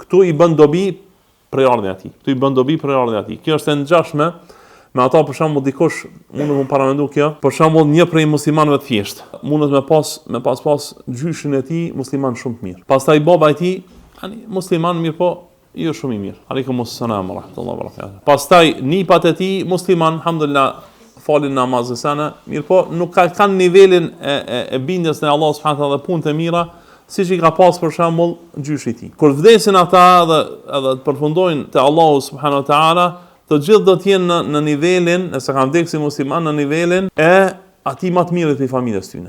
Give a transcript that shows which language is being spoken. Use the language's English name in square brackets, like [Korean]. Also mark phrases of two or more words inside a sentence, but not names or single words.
[Albanian] Ktu i bën dobi prejardhja e tij. Kjo është e ngjashme me ata, për shembull, dikush mund të paramendu kjo, për shembull, një prej muslimanëve të thjesht, mundet me pas gjyshin e tij musliman shumë të mirë. Pastaj baba i tij, musliman mirë, po jo shumë i mirë. [Arabic] وعليكم السلام ورحمة الله وبركاته. [Albanian] Pastaj nipat e tij musliman, alhamdulillah, falin namazin sana, mirë, po nuk kanë nivelin e bindjes në Allah [Arabic] سبحانه وتعالى [Albanian] dhe punët e mira, siç i ka pas për shembull gjyshi i tij. Kur vdesin ata edhe të përfundojnë te Allahu [Arabic] سبحانه وتعالى, [Albanian] të gjithë do të jenë në nivelin, nëse kanë vdekur si musliman, në nivelin e atij më të mirë të familjes tyre.